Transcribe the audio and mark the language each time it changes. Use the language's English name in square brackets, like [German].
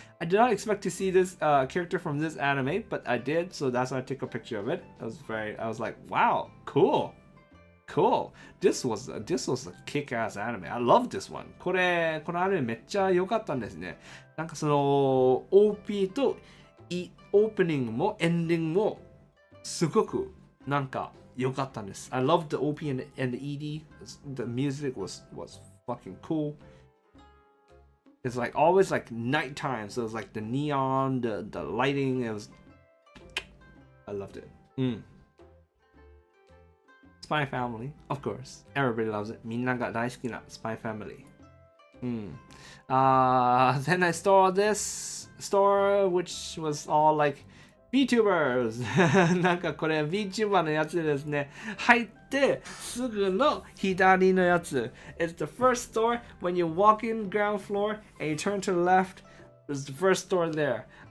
[English] I did not expect to see this character from this anime, but I did, so that's why I took a picture of it. I was like, wow, cool. This was a kick-ass anime. I love this one. [Japanese] このアニメめっちゃ良かったんですね。なんかその OP とオープニングもエンディングもすごくなんか良かったんです。 [English] I loved the OP and the ED. The music was fucking cool. It's like always like nighttime, so it was like the neon, the lighting. I loved it. Spy Family, of course. Everybody loves it. [Japanese] みんなが大好きな [English] Spy Family. Then I saw this store, which was all like VTubers. [Japanese] なんかこれ VTuber のやつですね。入ってすぐの左のやつ。 [English] It's the first store when you walk in ground floor and you turn to the left. It's the first store there.